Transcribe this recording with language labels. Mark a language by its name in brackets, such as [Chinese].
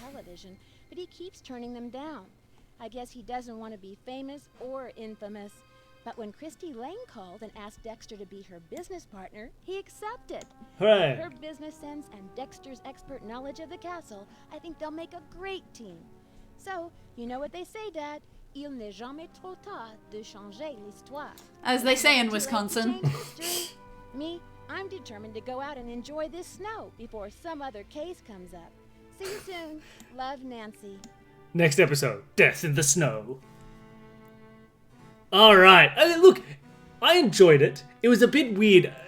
[English] Television, but he keeps turning them down. I guess he doesn't want to be famous or infamous. But when Christy Lane called and asked Dexter to be her business partner, he accepted. Hooray. Her business sense and Dexter's expert knowledge of the castle, I think they'll make a great team. So, you know what they say, Dad? [French] Il n'est jamais trop tard de changer l'histoire. [English] As they say in Too late to Wisconsin. change history. Me, I'm determined to go out and enjoy this snow before some other case comes up. See you soon. Love, Nancy. Next episode, Death in the Snow. All right. Look, I enjoyed it. It was a bit weird.